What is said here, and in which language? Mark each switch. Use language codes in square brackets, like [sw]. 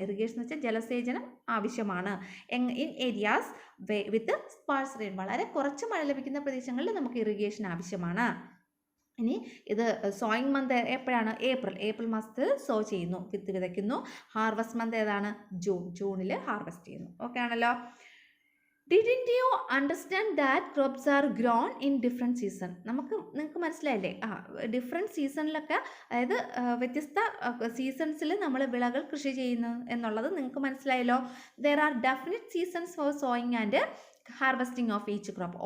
[ml] Irrigation എന്ന് വെച്ചാൽ ജലസേചനം ആവശ്യമാണ്. [en] in areas with sparse rain, [ml] വളരെ കുറച്ച് മഴ ലഭിക്കുന്ന പ്രദേശങ്ങളിൽ നമുക്ക് ഇറിഗേഷൻ ആവശ്യമാണ്. ഇനി ഇത് സോയിങ് മന്ത് എപ്പോഴാണ്? ഏപ്രിൽ മാസത്തിൽ സോ ചെയ്യുന്നു, വിത്ത് വിതയ്ക്കുന്നു. ഹാർവസ്റ്റ് മന്ത് ഏതാണ്? ജൂണിൽ ഹാർവസ്റ്റ് ചെയ്യുന്നു. ഓക്കെ ആണല്ലോ. [en] Didn't you understand that crops are grown in different season? [ml] നിങ്ങൾക്ക് മനസ്സിലായില്ലേ? ഡിഫറെൻറ്റ് സീസണിലൊക്കെ, അതായത് വ്യത്യസ്ത സീസൺസിൽ നമ്മൾ വിളകൾ കൃഷി ചെയ്യുന്നു എന്നുള്ളത് നിങ്ങൾക്ക് മനസ്സിലായല്ലോ. [en] There are definite seasons for sowing and harvesting of each crop.